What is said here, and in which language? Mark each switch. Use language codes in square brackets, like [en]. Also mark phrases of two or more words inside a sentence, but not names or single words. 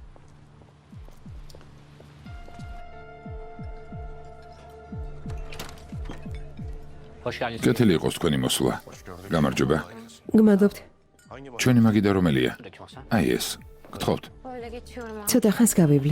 [tr] Hoş geldiniz. [ka] კეთილი იყოს თქვენი მოსვლა. გამარჯობა. გმადლობთ. ჩვენი მაგიდა რომელია? [tr] Döküyorsan. [ka] აი ეს. გთხოვთ. [tr] Böyle geçiyorum abi. [ka] ცოტა ხანს გავივლი.